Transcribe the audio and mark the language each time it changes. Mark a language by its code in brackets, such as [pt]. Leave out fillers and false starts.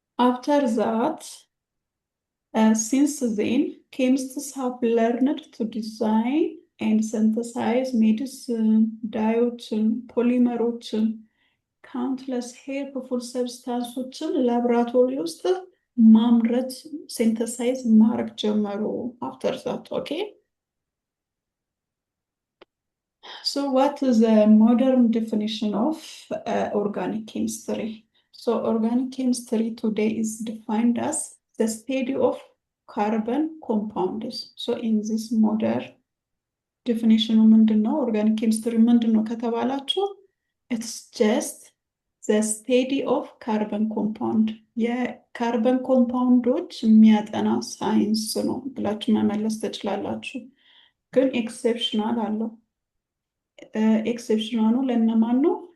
[en] after that since then chemists have learned to design and synthesize medicine, ዳዮችን፣ ፖሊመሮችን፣ countless helpful substances [am] ላብራቶሪ ውስጥ ማምረት ሲንተሳይዝ ማድረግ ጀመሩ [en] after that. okay So what is the modern definition of organic chemistry? So organic chemistry today is defined as the study of carbon compounds. So in this modern definition [am] ምንድን ነው? ኦርጋኒክ ኬሚስትሪ ምንድን ነው ከተባላችሁ [en] it's just the study of carbon compound [am] የካርበን ኮምፓውንዶች የሚያጠና ሳይንስ ነው ብላችሁ መመለስ ትችላላችሁ። ግን ኤክሴፕሽናል አለው። ኤክሴፕሽናሉ ለእነማን ነው?